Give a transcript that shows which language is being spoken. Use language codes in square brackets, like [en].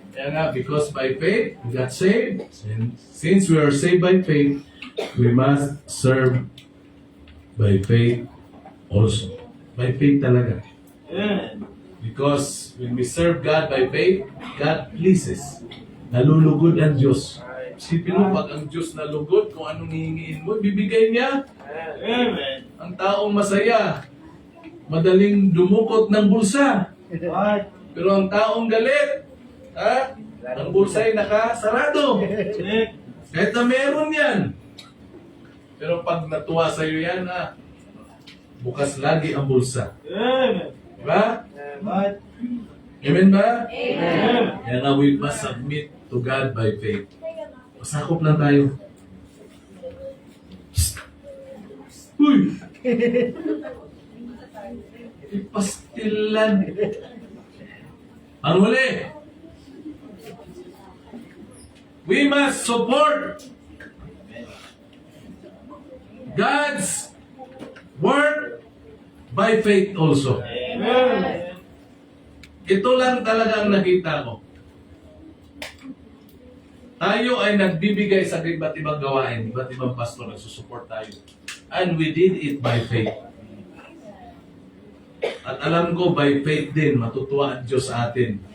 [tl] Kaya nga, [en] because by faith, we got saved. And since we are saved by faith, we must serve by faith also. By faith [tl] talaga. [en] Amen. Because when we serve God by faith, God pleases. [tl] Nalulugod ang Diyos. Isipin mo, pag ang Diyos nalugod, kung anong hihingiin mo, bibigay niya. [en] Amen. [tl] Ang taong masaya, madaling dumukot ng bulsa. [en] Right. [tl] Pero ang taong galit, ang bulsa ay nakasarado. [en] Check. [tl] Kahit na meron yan. Pero pag natuwa sa'yo yan, bukas lagi ang bulsa. [en] Amen. [tl] Diba? [en] Right. [tl] Amen ba? [en] Amen. Kaya nga we must submit to God by faith. [tl] Pasakop lang tayo. [en] Psst. Uy! [tl] Ipastilan. Ang huli. [en] We must support God's work by faith also. Amen. [tl] Ito lang talaga ang nakita ko. Tayo ay nagbibigay sa iba't ibang gawain, iba't ibang pastor nagsusupport tayo. [en] And we did it by faith. [tl] At alam ko, [en] by faith [tl] din, matutuwa ang Diyos sa atin.